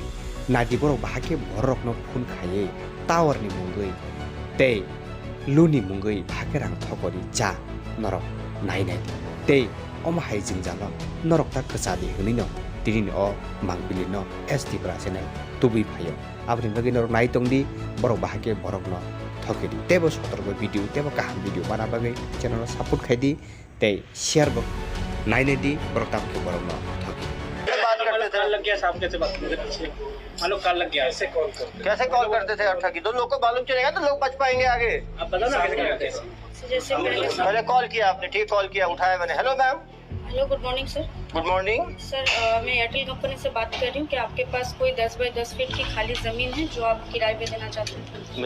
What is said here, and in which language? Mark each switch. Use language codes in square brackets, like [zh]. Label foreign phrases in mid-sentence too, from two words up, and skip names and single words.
[trp] Nadi borok bahagi borok no phun khaye tower ni mungui tei luni mungui bahagi rang thokori ja norok nai tei oma hai jingjalo norok ta kachadi hunino trini o mangpili no ST Pra channel tubui phayo. Abri bagi norok nai tongdi borok bahagi borok no thokiri tebo sotorgo video tebo kaham video bana bagai channel support khaidi tei share bo naine di borok ta ke borok no thokiri. [hi] बात करते थे लग गया साहब कैसे बात करते पीछे मान लो कॉल लग गया ऐसे कॉल कैसे कॉल करते थे अट्ठा की तो लोग को मालूम चलेगा तो लोग बच पाएंगे आगे। आप बताओ ना कैसे करते हैं जैसे पहले कॉल किया आपने, ठीक कॉल किया, उठाया मैंने। [en] Hello ma'am. Hello good morning sir. Good morning [hi] सर मैं एयरटेल कंपनी से बात कर रही हूँ कि आपके पास कोई 10 बाई 10 फीट की खाली ज़मीन है जो आप किराए पे देना चाहते हैं?